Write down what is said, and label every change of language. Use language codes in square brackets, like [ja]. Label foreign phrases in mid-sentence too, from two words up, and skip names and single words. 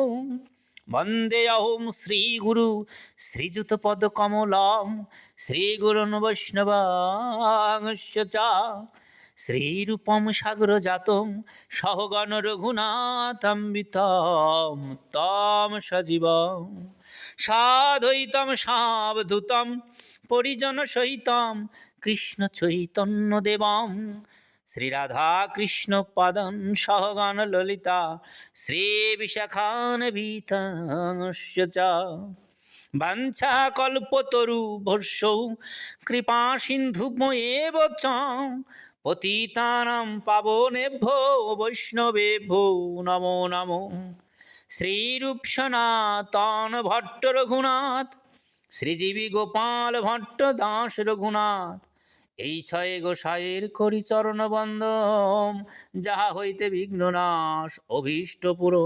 [sa] বন্দে অহং শ্রীগুরু শ্রীযুতপদকমলং শ্রীগুরুन् বৈষ্ণবাংশ্চ শ্রীরূপং সাগরজাতং সহগণ রঘুনাথান্বিতং তং সজীবং সাদ্বৈতং সাবধূতং পরিজনসহিতং কৃষ্ণ চৈতন্য দেবং শ্রীরাধা কৃষ্ণ পাদং সহগণ ললিতা শ্রীবিশাখান্বিতংশ্চ বাঞ্ছা কল্পতরুভ্যশ্চ কৃপা সিন্ধুভ্যেব চ পতিতানাং পাবনেভ্যো বৈষ্ণবেভ্যো নমো নমো। [bn] শ্রীরূপ সনাতন ভট্ট রঘুনাথ শ্রীজীবী গোপাল ভট্ট দাস রঘুনাথ এই ছয় গোসাইয়ের করি চরণ বন্দন যাহা হইতে বিঘ্ননাশ অভীষ্ট পূরণ।